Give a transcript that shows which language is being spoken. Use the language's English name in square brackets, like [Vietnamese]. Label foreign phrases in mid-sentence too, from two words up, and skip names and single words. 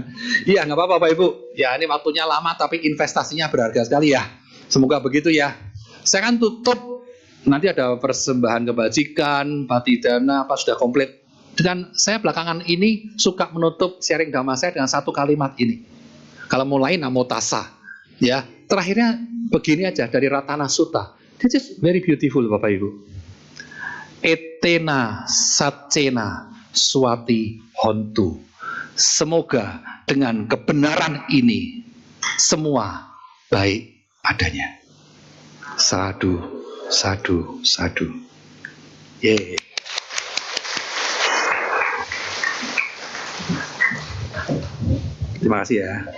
[Indonesian] Iya, nggak apa-apa Bapak Ibu. Ya, ini waktunya lama tapi investasinya berharga sekali ya. Semoga begitu ya. Saya kan tutup, nanti ada persembahan kebajikan, patidana, apa sudah komplit. Dan saya belakangan ini suka menutup sharing dhamma saya dengan satu kalimat ini. Kalau mulai [Pali] namo tassa, [Indonesian] ya. Terakhirnya begini aja dari Ratana Sutta. [English] This is very beautiful [Indonesian] Bapak Ibu. [Pali] Etena satcena swati hontu. [Indonesian] Semoga dengan kebenaran ini semua baik adanya. [Pali] Sadu, sadu, sadu. [Indonesian] Yeay. Terima kasih ya.